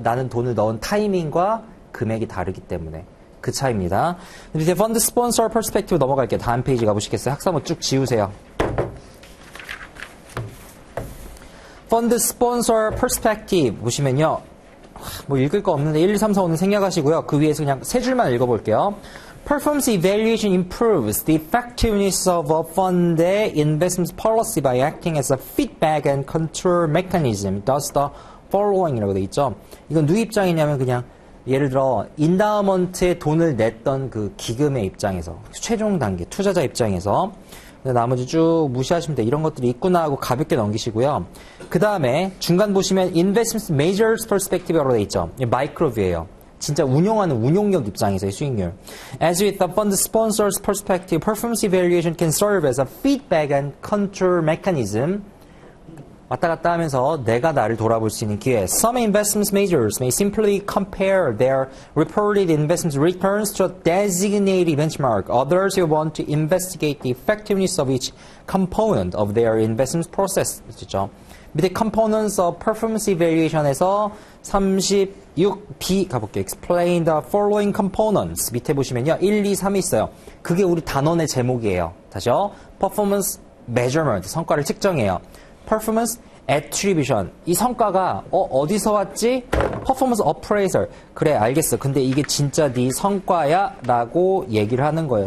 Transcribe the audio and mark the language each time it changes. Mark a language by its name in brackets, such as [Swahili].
[Korean] 나는 돈을 넣은 타이밍과 금액이 다르기 때문에. 그 차이입니다. 이제 펀드 스폰서 퍼스펙티브 넘어갈게요. 다음 페이지 가보시겠어요? 학사모 쭉 지우세요. 펀드 스폰서 퍼스펙티브 보시면요. 뭐 읽을 거 없는데 1, 2, 3, 4, 5는 생략하시고요. 그 위에서 그냥 세 줄만 읽어볼게요. [English] Performance evaluation improves the effectiveness of a fund의 investment policy by acting as a feedback and control mechanism. Thus the following [Korean] 이라고 돼 있죠. 이건 누구 입장이냐면 그냥 예를 들어 인다우먼트에 돈을 냈던 그 기금의 입장에서 최종 단계 투자자 입장에서 나머지 쭉 무시하시면 돼. 이런 것들이 있구나 하고 가볍게 넘기시고요. 그 다음에 중간 보시면 Investment Measures Perspective라고 돼 있죠. 마이크로뷰예요. 진짜 운용하는 운용력 입장에서의 수익률. [English] As with the fund sponsor's perspective, performance evaluation can serve as a feedback and control mechanism. [Korean] 왔다 갔다 하면서 내가 나를 돌아볼 수 있는 기회. [English] Some investment measures may simply compare their reported investment returns to a designated benchmark. Others will want to investigate the effectiveness of each component of their investment process. [Korean] 그렇죠? 밑에 [English] components of performance evaluation [Korean] 에서 36B 가볼게요. [English] Explain the following components. [Korean] 밑에 보시면요. 1, 2, 3이 있어요. 그게 우리 단원의 제목이에요. 다시요. [English] Performance measurement. [Korean] 성과를 측정해요. [English] Performance Attribution. [Korean] 이 성과가 어디서 왔지? [English] Performance Appraisal. [Korean] 그래 알겠어. 근데 이게 진짜 네 성과야? 라고 얘기를 하는 거예요.